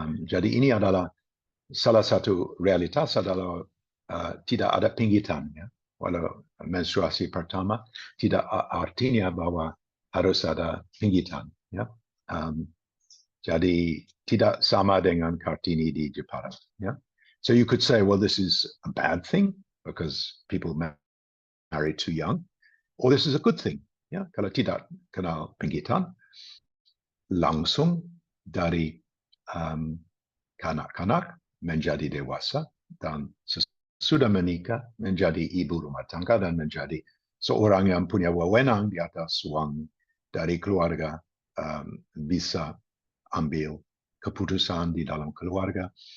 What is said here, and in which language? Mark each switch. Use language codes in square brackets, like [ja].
[id] Jadi ini adalah salah satu realitas adalah tidak ada pinggitan. Walau menstruasi pertama tidak artinya bahwa harus ada pinggitan. Jadi tidak sama dengan Kartini di Jepara. [en] So you could say, well, this is a bad thing because people marry too young, or this is a good thing. [id] Kalau tidak kenal pinggitan, langsung dari kanak-kanak menjadi dewasa dan sudah menikah menjadi ibu rumah tangga dan menjadi seorang yang punya wewenang di atas suami dari keluarga, bisa ambil keputusan di dalam keluarga.